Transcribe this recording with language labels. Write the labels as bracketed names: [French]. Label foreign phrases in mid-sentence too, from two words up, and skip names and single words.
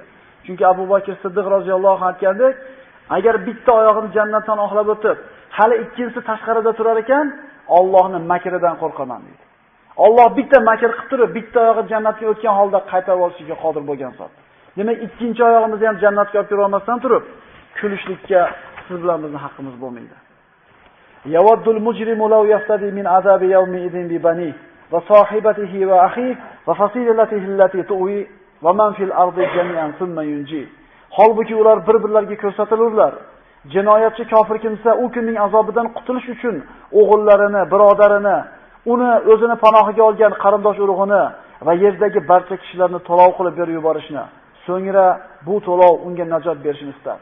[Uzbek] Chunki Abu Bakr Siddiq roziyallohu anhu aytgandek, agar bitta oyog'ini jannatdan oqlab o'tib, hali ikkinchisi tashqarida turar ekan, Allohning makridan qo'rqaman deydi. Alloh bitta makr qilib turib, bitta oyog'i jannatga o'tgan holda qaytarib olishga qodir bo'lgan zot. Demak, ikkinchi oyog'imizni ham jannatga olib kira olmasdan turib, kulishlikka siz bilan bizning haqqimiz bo'lmaydi. [Arabic] يود المجرم لو يفتدي من عذاب يومئذ ببنيه وصاحبته وأخيه وفصيلته التي تؤويه ومن في الأرض جميعا ثم ينجيه. [Uzbek] Holbuki ular bir-birlariga ko'rsatilurlar. Jinoyatchi kofir kimsa u kunning azobidan qutulish uchun o'g'illarini, birodarini, uni o'zini panohiga olgan qarindosh urug'ini va yerdagi barcha kishilarni to'lov qilib berib yuborishni, so'ngra bu to'lov unga najot berishini istar.